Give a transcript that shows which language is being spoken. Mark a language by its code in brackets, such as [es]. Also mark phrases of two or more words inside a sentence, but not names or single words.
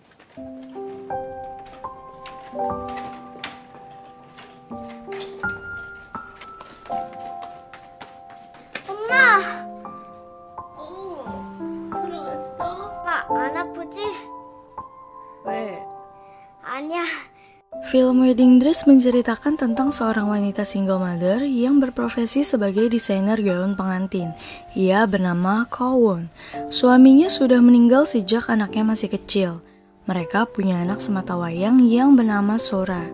[ko] 엄마! 소라 왔어? 엄마 안 아프지? 왜? 아니야. [id] Film Wedding Dress menceritakan tentang seorang wanita [en] single mother [id] yang berprofesi sebagai desainer gaun pengantin. Ia bernama Ko Won. Suaminya sudah meninggal sejak anaknya masih kecil. Mereka punya anak sematawayang yang bernama Sora.